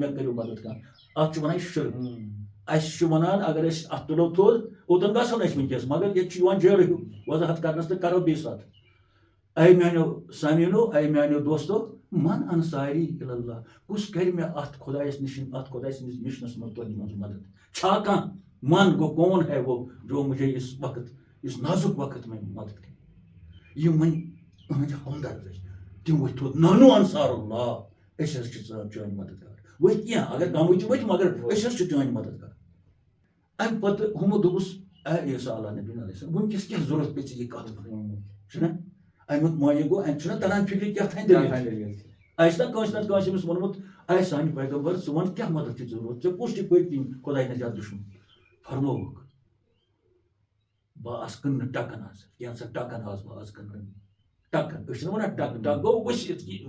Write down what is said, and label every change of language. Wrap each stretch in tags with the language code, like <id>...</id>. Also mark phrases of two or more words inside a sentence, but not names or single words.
<ks>مےٚ کٔرِو مدد کانٛہہ اتھ چھُ ونان شرک اَسہِ چھُ ونان اگر أسۍ اتھ تُلو تھوٚد اوٚتن گژھو نہٕ أسۍ وٕنکیٚس مگر ییٚتہِ چھُ یِوان جیرٕ ہیوٗ وضاحت کرنس تہٕ کرو بیٚیہِ ساتہٕ اے میانیو سامعیٖنو اے میانیو دوستو</ks> <ar>من انصاری اللہ</ar> <ks>کُس کرِ مےٚ اتھ خۄدایس نِش اتھ خۄداے سٕنٛدِس مِشنس منٛز تۄہہِ منٛز مدد چھا کانٛہہ من گوٚو</ks> <ur>کون ہے وہ جو مجھے اس وقت اس نازُک وقت میں مدد</ur> <ks>کرِ یِم وۄنۍ أہٕنٛدۍ ہمدرد ٲسۍ تِم ؤتھۍ تھوٚد نانو</ks> <ar>انصار اللہ</ar> <ks>أسۍ حظ چھِ چٲنۍ مددگار ؤتھۍ کینٛہہ اگر کمٕے تہِ ؤتھۍ مگر أسۍ حظ چھِ چٲنۍ مددگار اَمہِ پتہٕ ہُمو دوٚپُس اے عیٖسیٰ علیٰ نبی</ks> <ar>علیہ السلام</ar> <ks>وٕنکیٚس کیٛاہ ضوٚرتھ پیٚیہِ ژےٚ یہِ کتھ وَنٕنۍ چھُنہ اَمیُک معنی گوٚو اَمہِ چھُنہ تران فِکرِ کیٛاہ تھانۍ دٔلیٖل آسہِ نا کٲنٛسہِ نتہٕ کٲنٛسہِ أمِس ووٚنمُت اے سانہِ پیغمبر ژٕ وَن کیٛاہ مدد چھِ ضروٗرت ژےٚ کُس چھُ پٔتۍ کِنۍ خۄداے نجات دُشمن فرمووُکھ بہٕ آسہٕ کٕننہٕ ٹکن آز کینٛژھا ٹکن آز بہٕ آز کٕننہٕ ٹکن أسۍ چھِنہ وَنان ٹک گوٚو ؤسِتھ</ks>